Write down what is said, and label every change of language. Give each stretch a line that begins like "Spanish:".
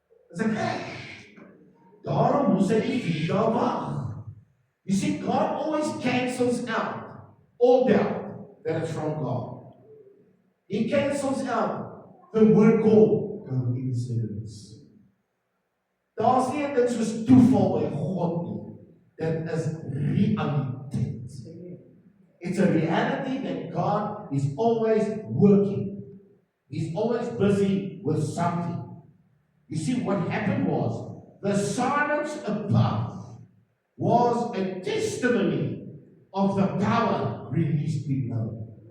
English: It's like,
Afrikaans: daarom moes hy die 4 dae wag.
English: You see, God always cancels out all doubt that it's from God. He cancels out the word called coincidence.
Afrikaans: Daar's nie 'n ding soos toeval by God nie. Dit is realiteit.
English: It's a reality that God is always working. He's always busy with something. You see, what happened was, the silence above was a testimony of the power released below.